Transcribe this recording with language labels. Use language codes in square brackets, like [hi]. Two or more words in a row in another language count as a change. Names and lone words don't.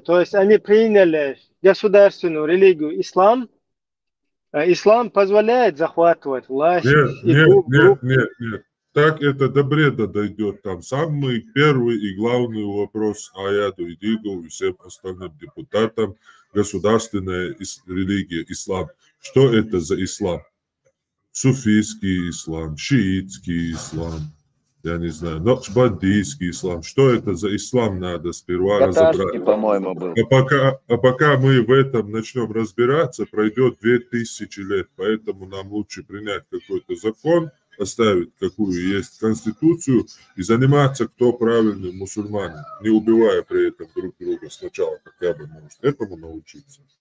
[ru] То есть они приняли государственную религию ислам, а ислам позволяет захватывать власть. Нет. Так это до бреда дойдет. Там самый первый и главный вопрос Аяду Идигу и всем остальным депутатам: государственная религия ислам. Что это за ислам? Суфийский ислам, шиитский ислам, я не знаю, накшбандийский ислам. Что это за ислам, надо сперва разобрать. По-моему, был. А пока мы в этом начнем разбираться, пройдет 2000 лет. Поэтому нам лучше принять какой-то закон, оставить какую есть конституцию и заниматься, кто правильный мусульманин, не убивая при этом друг друга сначала, хотя бы может этому научиться.